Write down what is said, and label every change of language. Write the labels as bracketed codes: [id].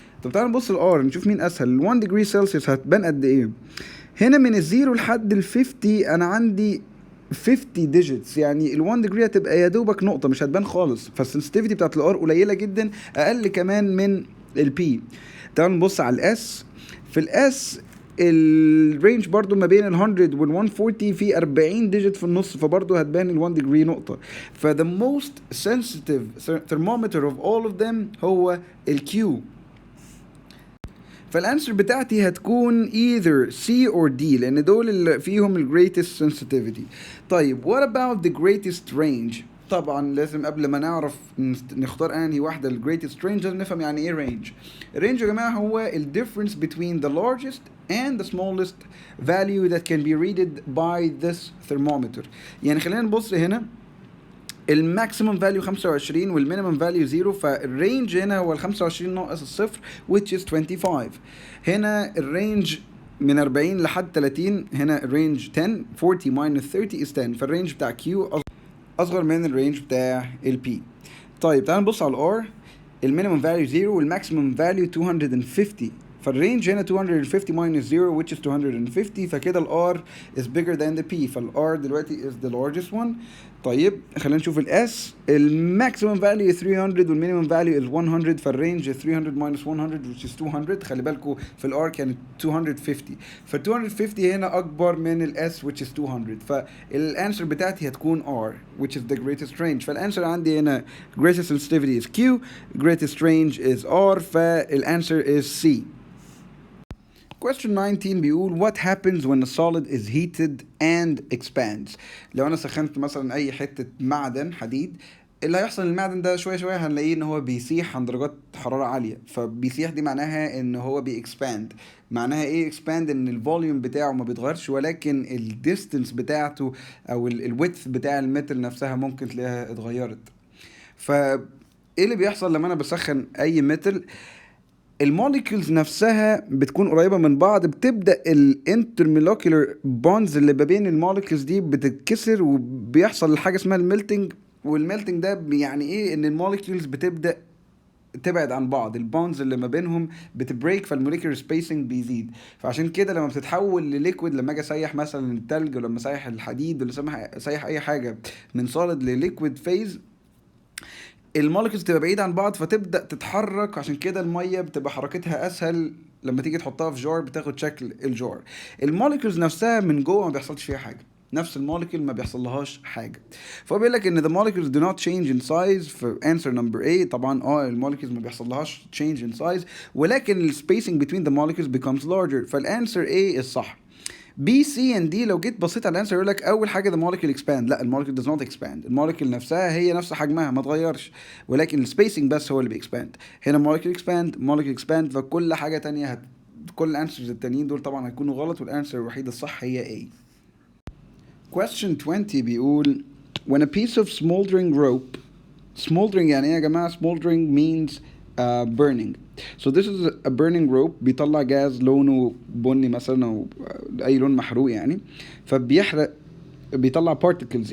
[ar] طب تعالوا نبص الار نشوف مين اسهل. ال 1 degree سلسيوس هتبان قد ايه؟ هنا من الزيرو لحد ال 50 انا عندي 50 ديجيتس، يعني ال 1 degree هتبقى يا دوبك نقطه مش هتبان خالص، فالسنسيتيفيتي بتاعت الار قليله جدا، اقل كمان من البي. تعالوا نبص على الاس. في الاس الرينج برضو ما بين ال 100 وال 140 في 40 ديجيت في النص، فبرضو هتبان ال 1 degree نقطة. [en] ف the most sensitive thermometer of all of them [ar] هو ال [en] Q. [ar] فالانسر بتاعتي هتكون [en] either C or D [ar] لأن دول اللي فيهم ال greatest sensitivity. طيب [en] what about the greatest range؟ [ar] طبعا لازم قبل ما نعرف نختار انهي واحده ال greatest range لازم نفهم يعني ايه range. الرينج يا جماعه هو ال [en] difference between the largest and the smallest value that can be read by this thermometer. [ar] يعني خلينا نبص هنا، الماكسيمم فاليو 25 والمينيمم فاليو 0، فالرينج هنا هو ال 25 ناقص الصفر which is 25. هنا الرينج من 40 لحد 30، هنا الرينج 10. [en] 40 minus 30 is 10، [ar] فالرينج بتاع Q اصغر من الرينج بتاع البي. طيب تعال نبص على الار. المينيمم فاليو 0 والماكسيمم فاليو 250، فالرينج هنا 250 minus 0 which is 250، فكده الار [en] is bigger than the p، [ar] فالار دلوقتي [en] is the largest one. [ar] طيب خلينا نشوف الاس. الماكسيمم فاليو 300 والمينيمم فاليو is 100، فالرينج 300 minus 100 which is 200. خلي بالكم في الار كانت 250، ف 250 هنا اكبر من الاس which is 200، فالانسر بتاعتي هتكون R [en] which is the greatest range. [ar] فالانسر عندي هنا [en] greatest sensitivity is Q, greatest range is R، فالانسر is C. Question 19 [ar] بيقول [en] what happens when a solid is heated and expands. [ar] لو انا سخنت مثلا اي حتة معدن حديد، اللي هيحصل المعدن ده شوية شوية هنلاقيه ان هو بيسيح عند درجات حرارة عالية. فبيسيح دي معناها ان هو بيكسباند. معناها ايه اكسباند؟ ان الفوليوم بتاعه ما بيتغيرش ولكن الديستنس بتاعته او الويدث بتاع الميتال نفسها ممكن تلاقيها اتغيرت. فايه اللي بيحصل لما انا بسخن اي ميتال؟ الموليكيولز نفسها بتكون قريبه من بعض، بتبدا الانترمولكيولر بونز اللي ما بين الموليكيولز دي بتتكسر وبيحصل حاجه اسمها الميلتنج. والميلتنج ده يعني ايه؟ ان الموليكيولز بتبدا تبعد عن بعض، البونز اللي ما بينهم بتبريك، فالموليكيولر سبيسنج بيزيد. فعشان كده لما بتتحول لليكويد، لما اجي اسيح مثلا التلج ولما اسيح الحديد ولا اسيح اي حاجه من سوليد لليكويد فيز، المولكيولز تبقى بعيدة عن بعض فتبدأ تتحرك. عشان كده المية بتبقى حركتها أسهل لما تيجي تحطها في جار بتاخد شكل الجار. المولكيولز نفسها من جوه ما بيحصلش فيها حاجة، نفس المولكيول ما بيحصلهاش حاجة. فهو بيقول لك ان [en] the molecules do not change in size. في answer number A [ar] طبعا المولكيولز ما بيحصلهاش [en] change in size، ولكن ال spacing between the molecules becomes larger. [ar] فالانسر A الصح. B, C and D لو جيت بصيت على الانسر يقول لك اول حاجه [en] the molecule expand. [ar] لا، المولكيول [en] does not expand. [ar] المولكيول نفسها هي نفس حجمها ما اتغيرش، ولكن السبيسنج بس هو اللي بيكسباند. هنا [en] molecule expand [ar] فكل حاجه تانية كل الانسرز التانيين دول طبعا هيكونوا غلط، والانسر الوحيده الصح هي A. [en] Question 20 [ar] بيقول [en] when a piece of smoldering rope. smoldering [ar] يعني ايه يا جماعه؟ [en] smoldering means burning. So this is a burning rope [ar] بيطلع جاز لونه بني مثلا او اي لون محروق يعني، فبيحرق، بيطلع particles.